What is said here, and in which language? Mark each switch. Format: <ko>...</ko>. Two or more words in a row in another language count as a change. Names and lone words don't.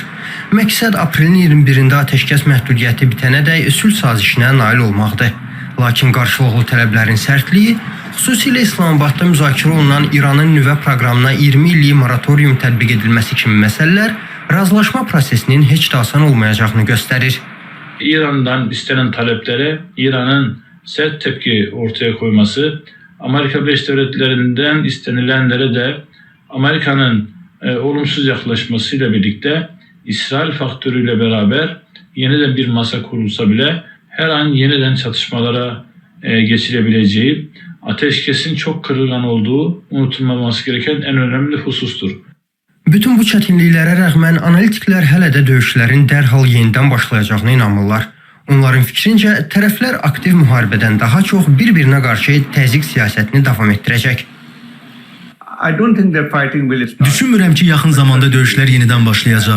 <az>Məqsəd aprelin 21-də atəşkəs məhdudiyyəti bitənədək sülh sazişinə nail olmaqdır. Lakin qarşılıqlı tələblərin sərtliyi, xüsusilə İslamabadda müzakirə olunan İranın nüvə proqramına 20 illik moratorium tətbiq edilməsi kimi məsələlər razılaşma prosesinin heç də asan olmayacağını göstərir.</az> <tr>İrandan istenen taleplere İran'ın sert tepki ortaya koyması, Amerika Birleşik Devletleri'nden istenilenlere de Amerika'nın olumsuz yaklaşmasıyla birlikte İsrail faktörüyle beraber yeniden bir masa kurulsa bile her an yeniden çatışmalara geçilebileceği, ateşkesin çok kırılgan olduğu unutulmaması gereken en önemli husustur.</tr> <az>Bütün bu çətinliklərə rəğmən analitiklər hələ də döyüşlərin dərhal yenidən başlayacağına inanmırlar. Onların fikrincə, tərəflər aktiv müharibədən daha çox bir-birinə qarşı təzyiq siyasətini davam etdirəcək. Düşünmürəm ki, yaxın zamanda döyüşlər yenidən başlayacaq.</az>